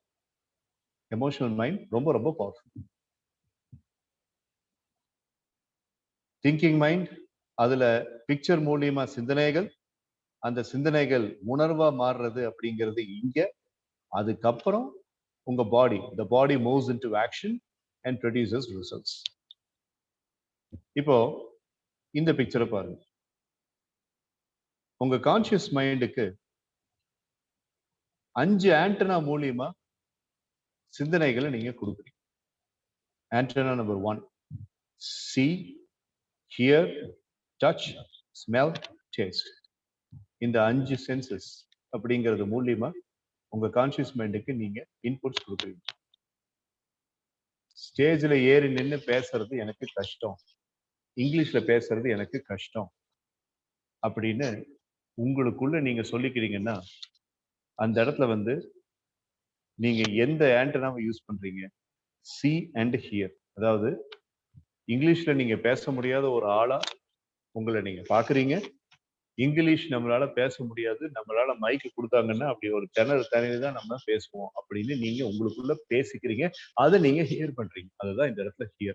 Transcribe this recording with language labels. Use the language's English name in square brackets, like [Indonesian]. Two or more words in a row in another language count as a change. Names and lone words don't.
[English] emotional mind [Tamil] ரொம்ப ரொம்ப பவர்ஃபுல். [English] thinking mind [Tamil] அதுல பிக்சர் மூலியமா சிந்தனைகள், அந்த சிந்தனைகள் உணர்வா மாறுறது அப்படிங்கிறது இங்க. அதுக்கப்புறம் உங்க பாடி, [English] the body moves into action and produces results. [Tamil] இப்போ இந்த பிக்சரை பாருங்க. உங்க [English] conscious mind [Tamil] 5 ஆண்டனா மூலியமா சிந்தனைகளை நீங்க கொடுக்குறீங்க. [English] antenna number 1, see, hear, touch, smell, taste. [Tamil] இந்த 5 சென்சஸ் அப்படிங்கிறது மூலியமா உங்க [English] conscious mind [Tamil] நீங்க இன்புட்ஸ் கொடுக்குறீங்க. ஸ்டேஜ்ல ஏறி நின்று பேசுறது எனக்கு கஷ்டம், இங்கிலீஷ்ல பேசுறது எனக்கு கஷ்டம் அப்படின்னு உங்களுக்குள்ள நீங்க சொல்லிக்கிறீங்கன்னா அந்த இடத்துல வந்து நீங்க எந்த ஆண்டனாவை யூஸ் பண்றீங்க? [English] see and hear. [Tamil] அதாவது இங்கிலீஷ்ல நீங்க பேச முடியாத ஒரு ஆளா உங்களை நீங்க பாக்குறீங்க. இங்கிலீஷ் நம்மளால பேச முடியாது, நம்மளால மைக்கு கொடுத்தாங்கன்னா அப்படி ஒரு திணறி தான் நம்ம பேசுவோம் அப்படின்னு நீங்க உங்களுக்குள்ள பேசிக்கிறீங்க. அதை நீங்க ஹியர் பண்றீங்க. அதுதான் இந்த இடத்துல ஹியர்.